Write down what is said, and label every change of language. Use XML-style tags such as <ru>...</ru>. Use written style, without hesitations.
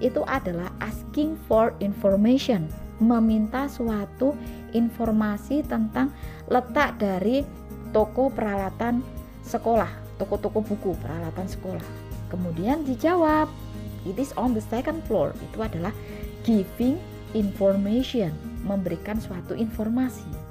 <id>Itu adalah asking for information, meminta suatu informasi tentang letak dari toko peralatan sekolah, toko-toko buku peralatan sekolah. Kemudian dijawab,</id> <en>it is on the second floor.</en> <id>Itu adalah giving information, memberikan suatu informasi.</id>